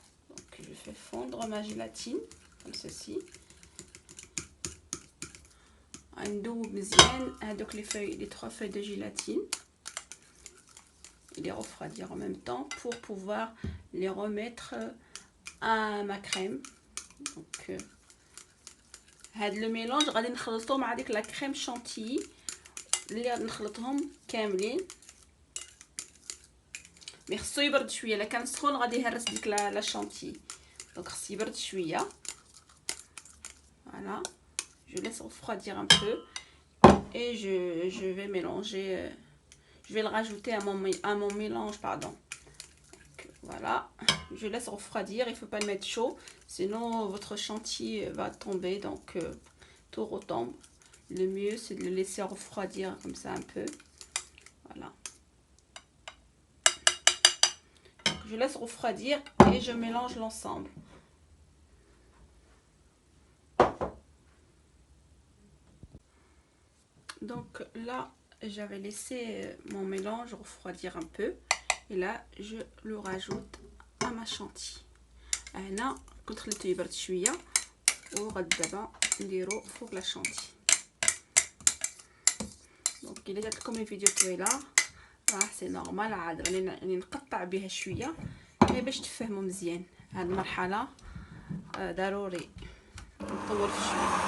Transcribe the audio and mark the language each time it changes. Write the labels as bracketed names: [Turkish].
[French] Donc je fais fondre ma gélatine comme ceci. [Arabic] ندوب مزيان هذوك [French] les 3 feuilles de gélatine et les refroidir en même temps pour pouvoir les remettre à ma crème. [Arabic] Donc هاد لو ميلونج غادي نخلطو مع ديك لا كريم شانتيي اللي غادي نخلطهم كاملين. مي خصو يبرد شويه، الا كان سخون غادي يهرس ديك لا شانتيي، دونك خصو يبرد شويه. [French] Voilà, je laisse refroidir un peu et je vais mélanger, je vais le rajouter à mon mélange, pardon. Donc, voilà, je laisse refroidir, il faut pas le mettre chaud, sinon votre chantilly va tomber, donc tout retombe. Le mieux c'est de le laisser refroidir comme ça un peu. Voilà. Donc, je laisse refroidir et je mélange l'ensemble. Donc là j'avais laissé mon mélange refroidir un peu et là je le rajoute à ma chantilly. [Arabic] هنا كنت خليته يبرد شويه وغادي دابا نديرو فوق لا شانتي. دونك الا جات لكم الفيديو طويله راه سي نورمال، عاد راني نقطع بها شويه غير باش تفهموا مزيان. هاد المرحله ضروري نطول في شويه.